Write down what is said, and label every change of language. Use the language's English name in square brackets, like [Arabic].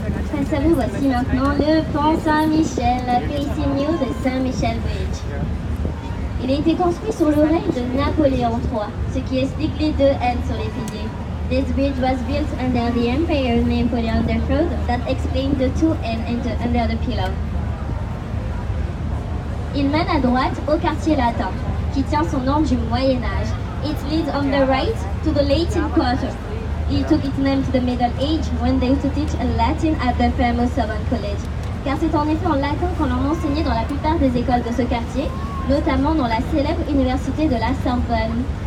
[French] Face à vous, voici maintenant le pont Saint-Michel, appelé ici New de Saint-Michel Bridge. Il a été construit sur le règne de Napoléon III, ce qui explique les 2 N sur les piliers. [English] This bridge was built under the Emperor Napoleon III, that explains the 2 N under the pillar. [French] Il mène à droite au quartier latin, qui tient son nom du Moyen-Âge. [English] It leads on the right to the Latin Quarter. It took its name to the Middle Age when they used to teach Latin at the famous Sorbonne College. [French] Car c'est en effet en latin qu'on en enseignait dans la plupart des écoles de ce quartier, notamment dans la célèbre université de la Sorbonne.